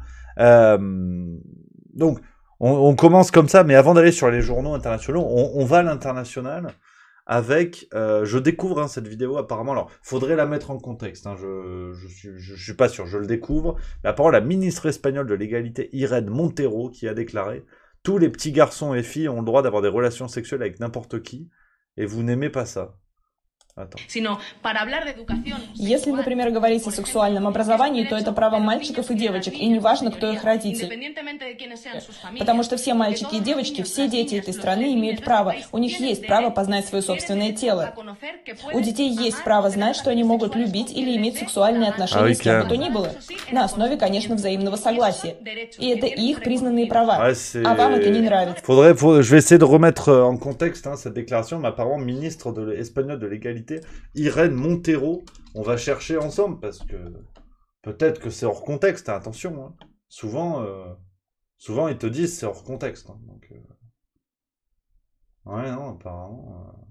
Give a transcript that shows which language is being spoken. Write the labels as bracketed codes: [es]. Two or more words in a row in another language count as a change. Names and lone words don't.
[fr] Donc, on commence comme ça, mais avant d'aller sur les journaux internationaux, on va à l'international, avec, je découvre hein, cette vidéo apparemment, alors faudrait la mettre en contexte, hein, je suis pas sûr, je le découvre, mais apparemment la ministre espagnole de l'égalité Irene Montero qui a déclaré: tous les petits garçons et filles ont le droit d'avoir des relations sexuelles avec n'importe qui, et vous n'aimez pas ça. Attends. [ru] Если, например, говорить о сексуальном образовании, то это право мальчиков и девочек, и неважно, кто их родители. Потому что все мальчики и девочки, все дети этой страны имеют право. У них есть право познать свое собственное тело. У детей есть право знать, что они могут любить или иметь сексуальные отношения с кем бы то ни было. На основе, конечно, взаимного согласия. И это их признанные права. А вам это не нравится. [fr] Je vais essayer de remettre en contexte hein, cette déclaration, mais apparemment ministre espagnole de l'égalité, Irene Montero, on va chercher ensemble parce que peut-être que c'est hors contexte, hein, attention. Hein. Souvent ils te disent c'est hors contexte. Hein, donc, ouais, non, apparemment.